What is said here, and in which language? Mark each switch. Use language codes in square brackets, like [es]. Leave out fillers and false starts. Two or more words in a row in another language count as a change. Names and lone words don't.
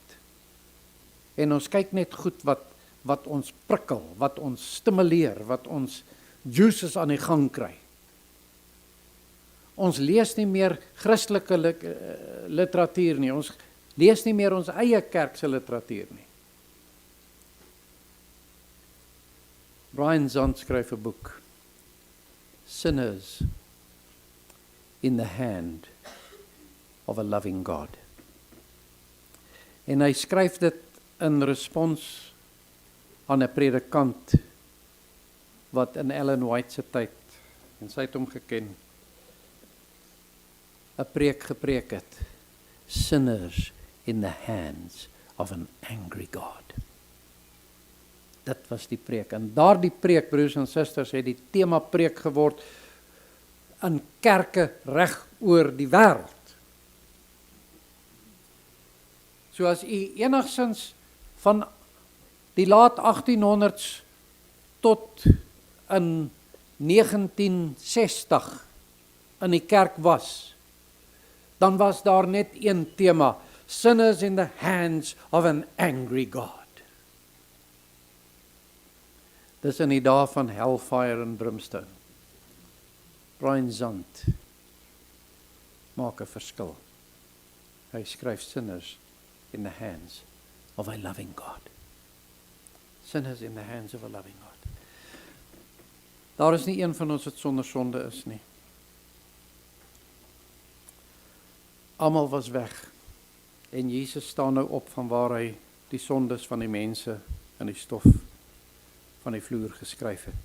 [af] En ons kyk net goed wat ons prikkel, wat ons stimuleer, wat ons juices aan die gang kry. Ons lees nie meer Christelike literatuur nie. Ons lees nie meer ons eie kerk se literatuur nie. Brian Zahnd skryf 'n boek, Sinners in the Hand of a Loving God. En hy skryf dit in respons aan 'n predikant wat in Ellen White se tyd, en sy het hom geken, 'n preek gepreek het. Sinners in the hands of an angry God. Dit was die preek. En daardie preek, broers en susters, het die tema preek geword in kerke reg oor die wêreld. So as u enigsins van die laat 1800s tot in 1960 in die kerk was, dan was daar net een tema: sinners in the hands of an angry God. Dis in die dae van hellfire en brimstone. Brian Zahnd maak 'n verskil. Hy skryf sinners in the hands of a loving God. Sinners in the hands of a loving God. Daar is nie een van ons wat sonder sonde is nie. Almal was weg. En Jesus staan nou op van waar hy die sondes van die mense in die stof van die vloer geskryf het.